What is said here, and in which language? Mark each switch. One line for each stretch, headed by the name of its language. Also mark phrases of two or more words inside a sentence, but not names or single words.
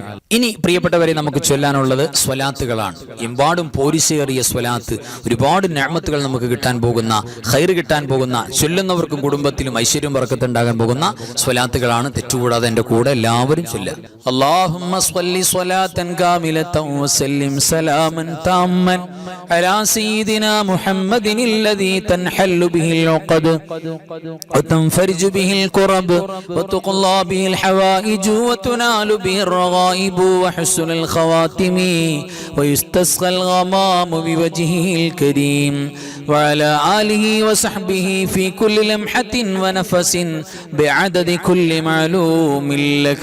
Malayalam: ഇനി പ്രിയപ്പെട്ടവരെ, നമുക്ക് ചൊല്ലാനുള്ളത് സ്വലാത്തുകളാണ്. എമ്പാടും പോരിശേറിയ സ്വലാത്ത്, ഒരുപാട് നിഅമത്തുകൾ നമുക്ക് കിട്ടാൻ പോകുന്ന, ഖൈർ കിട്ടാൻ പോകുന്ന, ചൊല്ലുന്നവർക്കും കുടുംബത്തിലും ഐശ്വര്യം ബർക്കത്തുണ്ടാകാൻ പോകുന്ന സ്വലാത്തുകളാണ്. തെറ്റുകൂടാതെ എൻ്റെ കൂടെ എല്ലാവരും ചൊല്ലുക.
Arabic: اللهم صل صلاة كاملة وسلم سلاما تاما على سيدنا محمد الذي تنحل به العقد وتنفرج به الكرب وتقضى به الحوائج وتنال به الرغائب وحسن الخواتم ويستسقى الغمام بوجهه الكريم وعلى آله وصحبه في كل لمحة ونفس بعدد كل معلوم لك.